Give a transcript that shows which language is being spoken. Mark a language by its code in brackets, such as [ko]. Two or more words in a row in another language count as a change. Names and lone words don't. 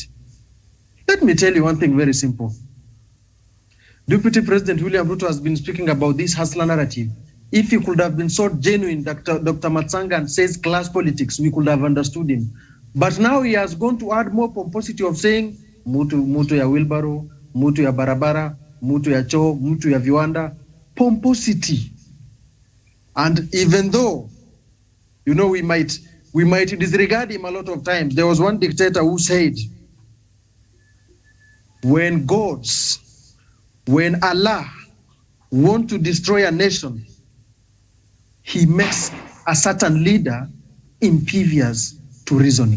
[en] Let me tell you one thing very simple. Deputy President William Ruto has been speaking about this hustler narrative. If he could have been so genuine, Dr. Matsanga, and says class politics, we could have understood him. But now he has gone to add more pomposity of saying, [sw] mutu ya wheelbarrow, mutu ya barabara, mutu ya choo, mutu ya viwanda, pomposity. [en] And even though, you know, we might disregard him a lot of times. There was one dictator who said, when Allah wants to destroy a nation, he makes a certain leader impervious to reasoning.